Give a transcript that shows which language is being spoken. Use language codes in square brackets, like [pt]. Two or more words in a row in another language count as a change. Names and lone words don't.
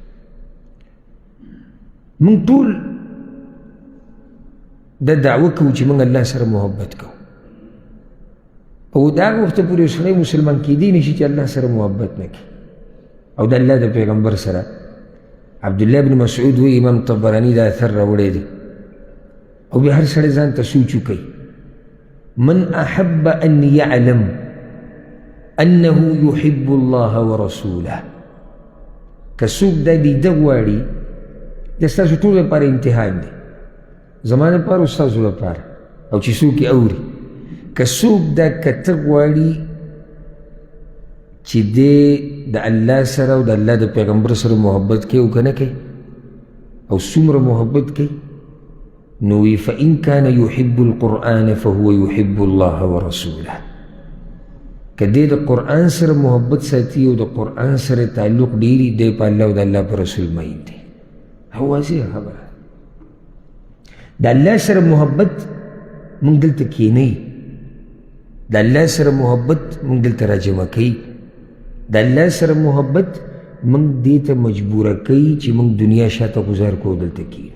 [ps] موږ ټول دا دعوه کوو چې موږ الله سره محبت کوو، او دا هغه وخته پورې یو سړی مسلمان کېدی نه شي چې الله سره محبت نه کړي. او د الله د پیغمبر سره عبدالله بن مسعود وایي، امام طبراني دا اثر راوړی دی، او بیا هر سړی ځان ته سوچ وکړي، [ar] من احب ان يعلم انه يحب الله ورسوله. [ps] که څوک دا لیده غواړي، دا ستاسو ټول لپاره امتحان دی، زما لپاره او ستاسو لپاره، او چې څوک یې اوري. که څوک دا کته غواړي چې دی د الله سره او د الله د پیغمبر سره محبت کوي او که نه کوي، او څومره محبت کوي، نو وی [ar] فإن كان يحب القرآن فهو يحب الله ورسوله. [ps] که دی د قرآن سره محبت ساتي او د قرآن سره تعلق ډیري دی په الله او د الله په رسول مین دی. واضحه خبره. د الله سره محبت موږ دلته کینی، د الله سره محبت موږ دلته راجمع کوي، د الله سره محبت موږ دې ته مجبوره کوي چې موږ دنیا شاته گزار کو دلته کینو.